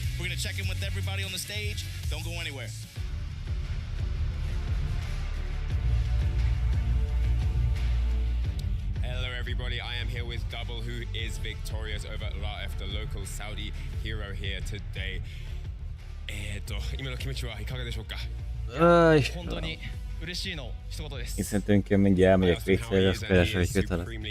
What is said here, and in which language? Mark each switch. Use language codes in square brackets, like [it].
[en] We're going to check in with everybody on the stage. Don't go anywhere. Hello everybody, I am here with Double, who is victorious over Laif, the local Saudi hero here today. [ja] 今の気持ちはいかがでしょうか？本当に嬉しいの一言です。 [hu] Én szerintem én mindjárt elmegyek vécére, ezt keresek egy kötelet.